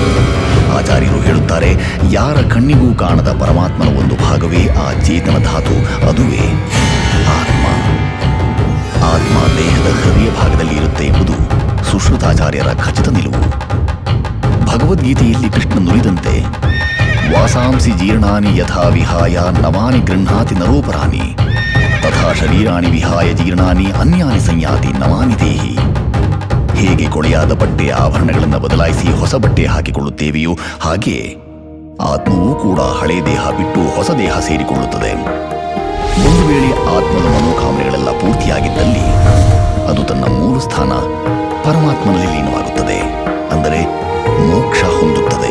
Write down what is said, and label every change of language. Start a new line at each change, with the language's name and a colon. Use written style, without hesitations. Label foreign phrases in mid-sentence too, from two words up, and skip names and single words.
Kannada: ಆಚಾರ್ಯರು ಹೇಳುತ್ತಾರೆ, ಯಾರ ಕಣ್ಣಿಗೂ ಕಾಣದ ಪರಮಾತ್ಮನ ಒಂದು ಭಾಗವೇ ಆ ಚೇತನ ಧಾತು, ಅದುವೇ ಆತ್ಮ. ಆತ್ಮ ದೇಹದ ಹೃದಯ ಭಾಗದಲ್ಲಿ ಇರುತ್ತೆ ಎಂಬುದು ಸುಶ್ರುತಾಚಾರ್ಯರ ಖಚಿತ ನಿಲುವು. ಭಗವದ್ಗೀತೆಯಲ್ಲಿ ಕೃಷ್ಣ ನುಡಿದಂತೆ,
Sanskrit: ವಾಸಾಂಸಿ ಜೀರ್ಣಾನಿ ಯಥಾ ವಿಹಾಯ ನವಾನಿ ಗೃಹ್ಣಾತಿ ನರೋಪರಾನಿ ತಥಾ ಶರೀರಾಣಿ ವಿಹಾಯ ಜೀರ್ಣಾನಿ ಅನ್ಯಾನಿ ಸಂಯಾತಿ ನವಾನಿ ದೇಹಿ.
Kannada: ಹೇಗೆ ಕೊಳೆಯಾದ ಬಟ್ಟೆ ಆಭರಣಗಳನ್ನು ಬದಲಾಯಿಸಿ ಹೊಸ ಬಟ್ಟೆ ಹಾಕಿಕೊಳ್ಳುತ್ತೇವೆಯೋ ಹಾಗೆ ಆತ್ಮವೂ ಕೂಡ ಹಳೆ ದೇಹ ಬಿಟ್ಟು ಹೊಸ ದೇಹ ಸೇರಿಕೊಳ್ಳುತ್ತದೆ. ಒಂದು ವೇಳೆ ಆತ್ಮದ ಮನೋಕಾಮನೆಗಳೆಲ್ಲ ಪೂರ್ತಿಯಾಗಿದ್ದಲ್ಲಿ ಅದು ತನ್ನ ಮೂಲ ಸ್ಥಾನ ಪರಮಾತ್ಮನಲ್ಲಿ ಲೀನವಾಗುತ್ತದೆ, ಅಂದರೆ ಮೋಕ್ಷ ಹೊಂದುತ್ತದೆ.